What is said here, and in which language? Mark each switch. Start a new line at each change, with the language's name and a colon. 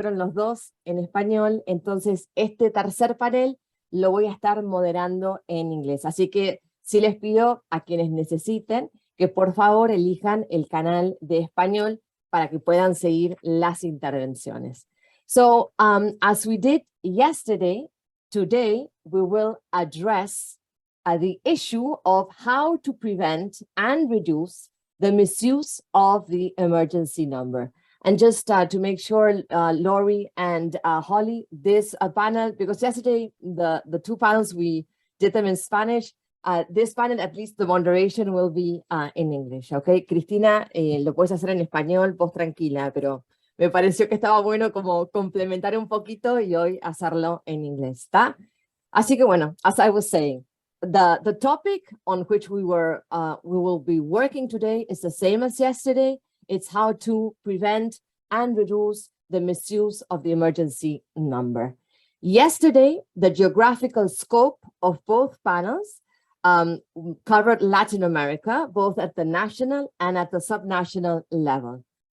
Spanish: fueron los dos en español, entonces este tercer panel lo voy a estar moderando en inglés. Así que sí les pido a quienes necesiten que por favor elijan el canal de español para que puedan seguir las intervenciones.
English: So, as we did yesterday, today we will address the issue of how to prevent and reduce the misuse of the emergency number. And just to make sure, Lori and Holly, this panel, because yesterday the two panels, we did them in Spanish. This panel, at least the moderation will be in English, okay?
Spanish: Cristina, lo puedes hacer en español, vos tranquila, pero me pareció que estaba bueno como complementar un poquito y hoy hacerlo en inglés, ¿está? Así que bueno,
English: as I was saying, the topic on which we will be working today is the same as yesterday. It's how to prevent and reduce the misuse of the emergency number. Yesterday, the geographical scope of both panels covered Latin America, both at the national and at the subnational level.